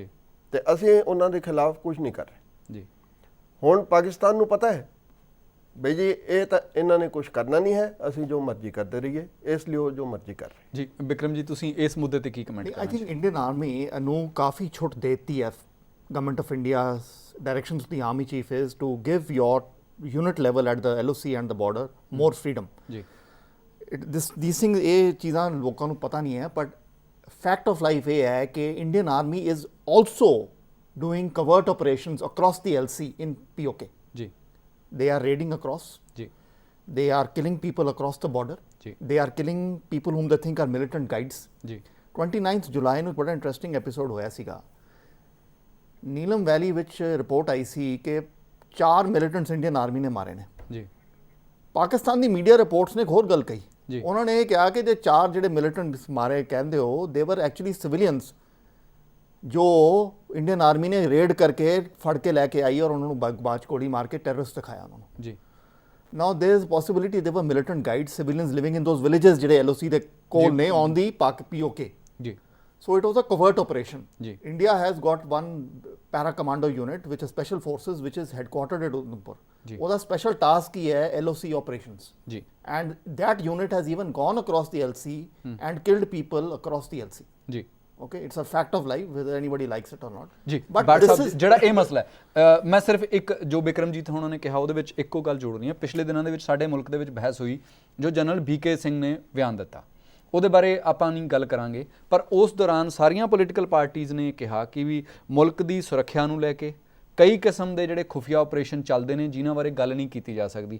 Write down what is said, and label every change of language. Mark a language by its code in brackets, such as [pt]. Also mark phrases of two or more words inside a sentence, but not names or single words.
[pa] ਤੇ ਅਸੀਂ ਉਹਨਾਂ ਦੇ ਖਿਲਾਫ ਕੁਝ ਨਹੀਂ ਕਰ ਰਹੇ। ਜੀ ਹੁਣ ਪਾਕਿਸਤਾਨ ਨੂੰ ਪਤਾ ਹੈ ਬਈ ਜੀ ਇਹ ਤਾਂ ਇਹਨਾਂ ਨੇ ਕੁਝ ਕਰਨਾ ਨਹੀਂ ਹੈ, ਅਸੀਂ ਜੋ ਮਰਜ਼ੀ ਕਰਦੇ ਰਹੀਏ, ਇਸ ਲਈ ਉਹ ਜੋ ਮਰਜ਼ੀ ਕਰ ਰਹੇ। ਜੀ ਬਿਕਰਮ ਜੀ, ਤੁਸੀਂ ਇਸ ਮੁੱਦੇ ਤੇ ਕੀ ਕਮੈਂਟ [en] I [pa] ਕਰਨਾ? think Indian Army ਨੂੰ ਕਾਫੀ ਛੁੱਟ ਦੇਤੀ ਹੈ। [en] Government of India's direction to the Army Chief is to give your unit level at the LOC and the border more freedom. [pa] ਜੀ [en] These things [pa] ਇਹ ਚੀਜ਼ਾਂ ਲੋਕਾਂ ਨੂੰ ਪਤਾ ਨਹੀਂ ਹੈ, [en] but fact of life [pa] ਇਹ ਹੈ ਕਿ [en] Indian Army is also doing covert operations across the LC in POK. [pa] ਜੀ [en] They are raiding across. [pa] ਜੀ [en] They are killing people across the border. [pa] ਜੀ [en] They are killing people whom they think are militant guides. [pa] ਜੀ 29 ਜੁਲਾਈ ਨੂੰ ਬੜਾ ਇੰਟਰਸਟਿੰਗ ਐਪੀਸੋਡ ਹੋਇਆ ਸੀਗਾ। ਨੀਲਮ ਵੈਲੀ ਵਿੱਚ ਰਿਪੋਰਟ ਆਈ ਸੀ ਕਿ 4 ਮਿਲੀਟੈਂਟਸ ਇੰਡੀਅਨ ਆਰਮੀ ਨੇ ਮਾਰੇ ਨੇ। ਜੀ ਪਾਕਿਸਤਾਨ ਦੀ ਮੀਡੀਆ ਰਿਪੋਰਟਸ ਨੇ ਇੱਕ ਹੋਰ ਗੱਲ ਕਹੀ। ਜੀ। ਉਹਨਾਂ ਨੇ ਇਹ ਕਿਹਾ ਕਿ ਜੇ 4 ਜਿਹੜੇ ਮਿਲੀਟੈਂਟਸ ਮਾਰੇ ਕਹਿੰਦੇ ਹੋ, [en] they were actually civilians [pa] ਜੋ ਇੰਡੀਅਨ ਆਰਮੀ ਨੇ ਰੇਡ ਕਰਕੇ ਫੜ ਕੇ ਲੈ ਕੇ ਆਈ ਔਰ ਉਹਨਾਂ ਨੂੰ ਬਾਅਦ 'ਚ ਗੋਲੀ ਮਾਰ ਕੇ ਟੈਰਰਿਸਟ ਦਿਖਾਇਆ ਉਹਨਾਂ ਨੂੰ। ਜੀ [en] Now there is a possibility they were militant guides, civilians living in those villages [pa] ਜਿਹੜੇ LOC ਦੇ ਕੋਲ ਨੇ [en] on the POK. [pa] ਜੀ [en] So it was a covert operation. [pa] Ji. [en] India has got one para commando unit which is special forces which is headquartered at Udhampur. [pa] Ji. [en] ਉਹਦਾ special task [pa] ਹੀ ਹੈ [en] LOC operations. [pa] ਜੀ [en] And that unit has even gone across the LC and killed people across the LC. [pa] ਜੀ [en] Okay, it's a fact of life whether anybody likes it or not. [pa] ਜੀ [en] But [pa] ਬਾਟ [en] this [pa] ਸਾਹਿਬ, [en] is [pa] ਜਿਹੜਾ ਇਹ ਮਸਲਾ ਹੈ, ਮੈਂ ਸਿਰਫ ਇੱਕ ਜੋ ਬਿਕਰਮਜੀਤ ਹੋਣਾ ਨੇ ਕਿਹਾ ਉਹਦੇ ਵਿੱਚ ਇੱਕੋ ਗੱਲ ਜੋੜਨੀ ਹੈ। ਪਿਛਲੇ ਦਿਨਾਂ ਦੇ ਵਿੱਚ ਸਾਡੇ ਮੁਲਕ ਦੇ ਵਿੱਚ ਬਹਿਸ ਹੋਈ, ਜੋ ਜਨਰਲ BK ਸਿੰਘ ਨੇ ਬਿਆਨ ਦਿੱਤਾ, ਉਹਦੇ ਬਾਰੇ ਆਪਾਂ ਨਹੀਂ ਗੱਲ ਕਰਾਂਗੇ, ਪਰ ਉਸ ਦੌਰਾਨ ਸਾਰੀਆਂ ਪੋਲੀਟੀਕਲ ਪਾਰਟੀਆਂ ਨੇ ਕਿਹਾ ਕਿ ਵੀ ਮੁਲਕ ਦੀ ਸੁਰੱਖਿਆ ਨੂੰ ਲੈ ਕੇ ਕਈ ਕਿਸਮ ਦੇ ਜਿਹੜੇ ਖੁਫੀਆ ਆਪਰੇਸ਼ਨ ਚੱਲਦੇ ਨੇ ਜਿਨ੍ਹਾਂ ਬਾਰੇ ਗੱਲ ਨਹੀਂ ਕੀਤੀ ਜਾ ਸਕਦੀ।